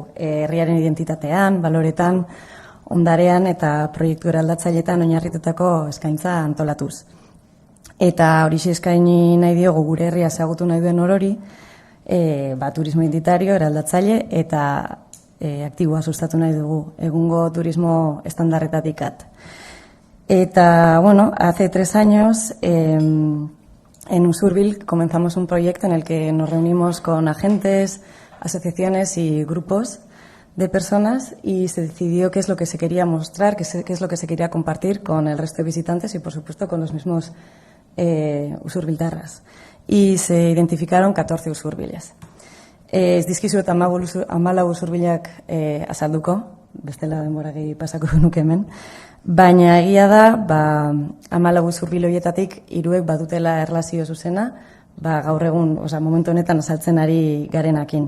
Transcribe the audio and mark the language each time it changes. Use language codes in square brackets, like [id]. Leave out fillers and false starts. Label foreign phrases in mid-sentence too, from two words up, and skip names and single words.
[eu] Herriaren identitatean, baloretan, ondarean eta proiektu eraldatzailetan oinarritutako eskaintza antolatuz. Eta hori eskaini nahi diogu gure herria ezagutu nahi duen orori, turismo identitario, eraldatzaile eta aktiboa sustatu nahi dugu, egungo turismo estandarretatik at. Eta, [es] hace 3 años en Usurbil comenzamos un proyecto en el que nos reunimos con agentes, asociaciones y grupos de personas y se decidió qué es lo que se quería mostrar, qué es lo que se quería compartir con el resto de visitantes y, por supuesto, con los mismos usurbiltarras. Y se identificaron 14 usurbiles. [eu] Ez dizkizuet 14 usurbilak azalduko, bestela denbora gehi pasako nuke hemen, baina egia da, 14 usurbil horietatik 3 badutela erlazio zuzena, gaur egun, momentu honetan azaltzen ari garenakin.